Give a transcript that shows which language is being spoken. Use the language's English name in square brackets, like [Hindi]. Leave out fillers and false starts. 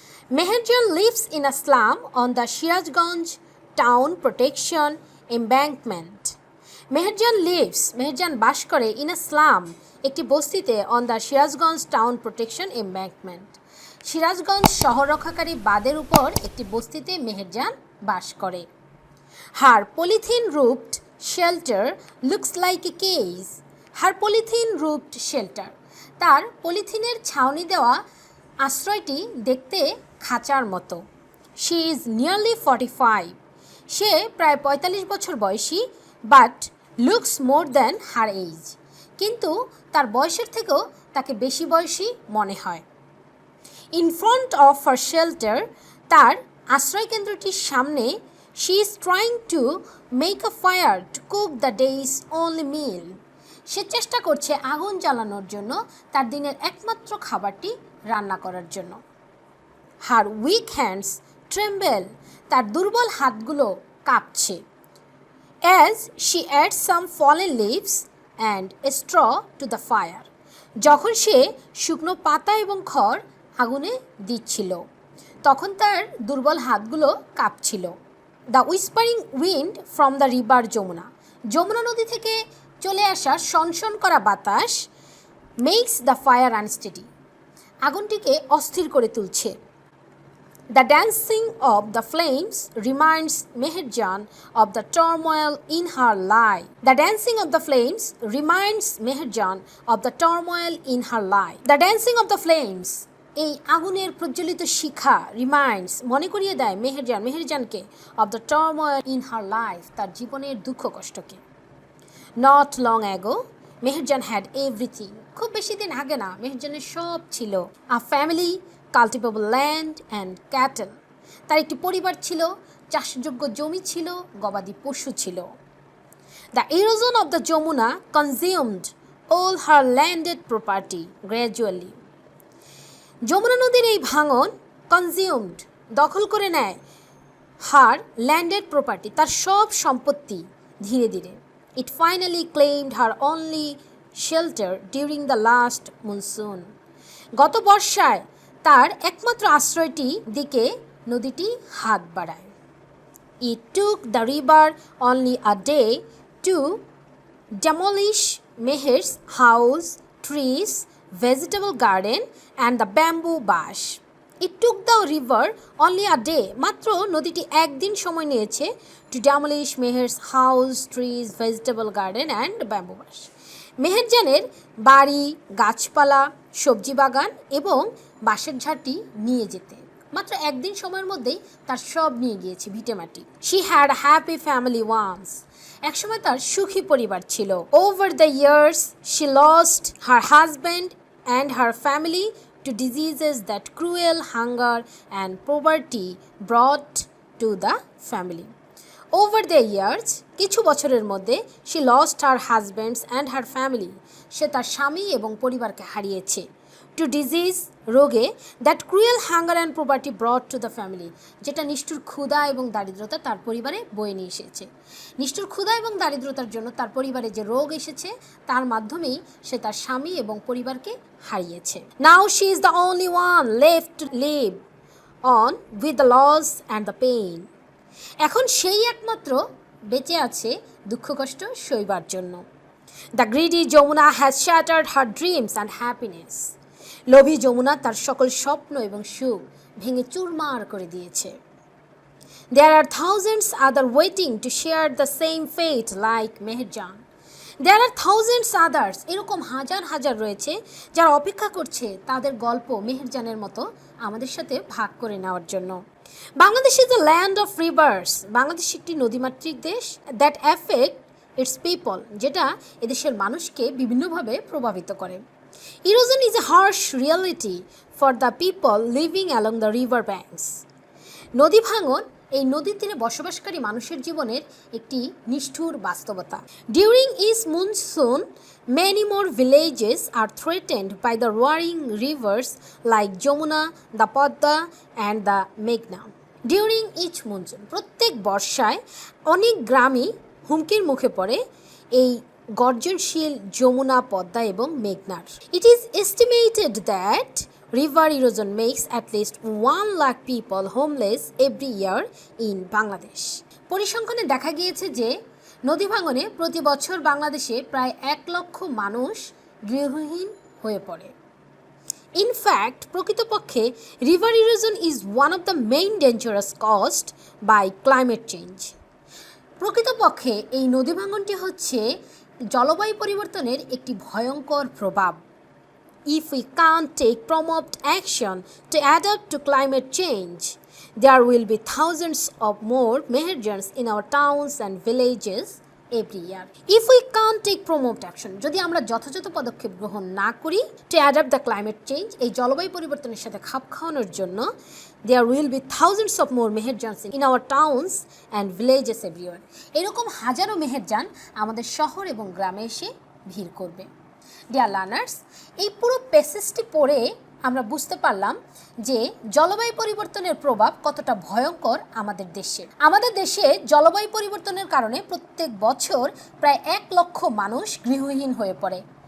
[English] Meherjan lives in a slum on the Sirajganj Town Protection Embankment. Meherjan [Bangla] বাস করে [English] in a slum, [Bangla] একটি বস্তিতে [English] on the Sirajganj Town Protection Embankment. [Bangla] Sirajganj শহর রক্ষাকারী বাঁধের উপর একটি বস্তিতে মেহেরজান বাস করে. [English] Her polythene roofed shelter looks like a cage. Her polythene roofed shelter. [Bangla] তার পলিথিনের ছাউনি দেওয়া আশ্রয়টি দেখতে খাঁচার মতো. [English] She is nearly 45. [Bangla] সে প্রায় 45 বছর বয়সী, [English] but looks more than her age. [Bangla] কিন্তু তার বয়সের থেকেও তাকে বেশি বয়সী মনে হয়. [English] In front of her shelter, [Bangla] তার আশ্রয়কেন্দ্রটির সামনে, [English] she is trying to make a fire to cook the day's only meal. [Bangla] সে চেষ্টা করছে আগুন জ্বালানোর জন্য তার দিনের একমাত্র খাবারটি রান্না করার জন্য. [English] Her weak hands tremble. [Bangla] তার দুর্বল হাতগুলো কাঁপছে. [English] As she adds some fallen leaves and a straw to the fire. [Bangla] যখন সে শুকনো পাতা এবং খড় আগুনে দিচ্ছিল, তখন তার দুর্বল হাতগুলো কাঁপছিল. [English] The whispering wind from the river [Bangla] Jamuna নদী থেকে চলে আসা সনসন করা বাতাস [English] makes the fire unsteady. [Bangla] আগুনটিকে অস্থির করে তুলছে. [English] The dancing of the flames reminds Meherjan of the turmoil in her life. The dancing of the flames reminds Meherjan of the turmoil in her life. The dancing of the flames, [Bangla] এই আগুনের প্রজ্বলিত শিখা, reminds, মনে করিয়ে দেয় মেহেরজানকে [English] of the turmoil in her life, [Bangla] তার জীবনের দুঃখ কষ্টকে. [English] Not long ago, Meherjan had everything. [Bangla] খুব বেশি দিন আগে না, মেহেরজানের সব ছিল. [English] A family, cultivable land and cattle. [Bangla] তার একটি পরিবার ছিল, চাষযোগ্য জমি ছিল, গবাদি পশু ছিল. [English] The erosion of the Jamuna consumed all her landed property gradually. [Bangla] Jamuna নদীর এই ভাঙন কনজিউমড, দখল করে নেয়, [English] her landed property, [Bangla] তার সব সম্পত্তি ধীরে ধীরে. [English] It finally claimed her only shelter during the last monsoon. [Bangla] গত বর্ষায় তার একমাত্র আশ্রয়টি দিকে নদীটি হাত বাড়ায়. [English] It took the river only a day to demolish Meher's house, trees, vegetable garden and the bamboo bush. It took the river only a day. [Bangla] মাত্র নদীটি একদিন সময় নিয়েছে [English] to demolish Meher's house, trees, vegetable garden and bamboo bush. [Bangla] মেহেরজানের বাড়ি, গাছপালা, সবজি বাগান এবং বাঁশের ঝাঁটি নিয়ে যেতে মাত্র একদিন সময়ের মধ্যেই তার সব নিয়ে গিয়েছে, ভিটেমাটি. [English] She had a happy family once. [Bangla] একসময় তার সুখী পরিবার ছিল. [English] Over the years, she lost her husband and her family to diseases that cruel hunger and poverty brought to the family. Over the years, [Bangla] কিছু বছরের মধ্যে, [English] she lost her husbands and her family. [Bangla] সে তার স্বামী এবং পরিবারকে হারিয়েছে. [English] To disease, রোগে, that cruel hunger and poverty brought to the family. [Bangla] যেটা নিষ্ঠুর ক্ষুধা এবং দারিদ্রতা তার পরিবারে বয়ে নিয়ে এসেছে. নিষ্ঠুর ক্ষুধা এবং দারিদ্রতার জন্য তার পরিবারে যে রোগ এসেছে, তার মাধ্যমেই সে তার স্বামী এবং পরিবারকে হারিয়েছে. [English] Now she is the only one left to live on with the loss and the pain. [Bangla] এখন সেই একমাত্র বেঁচে আছে দুঃখ কষ্ট সইবার জন্য. [English] The greedy Jamuna has shattered her dreams and happiness. [Bangla] লোভী যমুনা তার সকল স্বপ্ন এবং সুখ ভেঙে চুরমার করে দিয়েছে. [English] There are thousands other waiting to share the same fate like Meherjan. There are thousands others, [Bangla] এরকম হাজার হাজার রয়েছে যারা অপেক্ষা করছে তাদের গল্প মেহেরজানের মতো আমাদের সাথে ভাগ করে নেওয়ার জন্য. [English] Bangladesh is the land of rivers. [Bangla] Bangladesh একটি নদীমাতৃক দেশ [English] that affect its people, [Bangla] যেটা এদেশের মানুষকে বিভিন্নভাবে প্রভাবিত করে। [English] Erosion is a harsh reality for the people living along the river banks. [Bangla] নদী ভাঙন এই নদীর তীরে বসবাসকারী মানুষের জীবনের একটি নিষ্ঠুর বাস্তবতা। [English] During is monsoon many more villages are threatened by the roaring rivers like Jamuna, the Padma and the Meghna. During each monsoon, [Bangla] প্রত্যেক বর্ষায় অনেক গ্রামই হুমকির মুখে পড়ে এই গর্জনশীল যমুনা, পদ্মা এবং মেঘনার। [English] It is estimated that river erosion makes at least 1 lakh people homeless every year in Bangladesh. [Bangla] পরিসংখ্যানে দেখা গিয়েছে যে নদী ভাঙনে প্রতি বছর বাংলাদেশে প্রায় 1 লক্ষ মানুষ গৃহহীন হয়ে পড়ে। [English] In fact প্রকৃতপক্ষে river erosion is one of the main dangerous caused by climate change. [Bangla] প্রকৃতপক্ষে এই নদী ভাঙনটি হচ্ছে জলবায়ু পরিবর্তনের একটি ভয়ঙ্কর প্রভাব। [English] If we can't take prompt action to adapt to climate change, there will be thousands of more Meherjans in our towns and villages every year. If we can't take prompt action, [Bangla] যদি আমরা যথাযথ পদক্ষেপ গ্রহণ না করি [English] to adapt the climate change, [Bangla] এই জলবায়ু পরিবর্তনের সাথে খাপ খাওয়ানোর জন্য, [English] there will be thousands of more Meherjans in our towns and villages everywhere. [Bangla] এরকম হাজারো মেহেরজান আমাদের শহর এবং গ্রামে এসে ভিড় করবে। [English] dear learners, [Bangla] এই পুরো প্যাসেজটি পড়ে আমরা বুঝতে পারলাম যে জলবায়ু পরিবর্তনের প্রভাব কতটা ভয়ঙ্কর আমাদের দেশে। আমাদের দেশে জলবায়ু পরিবর্তনের কারণে প্রত্যেক বছর প্রায় 1 লক্ষ মানুষ গৃহহীন হয়ে পড়ে।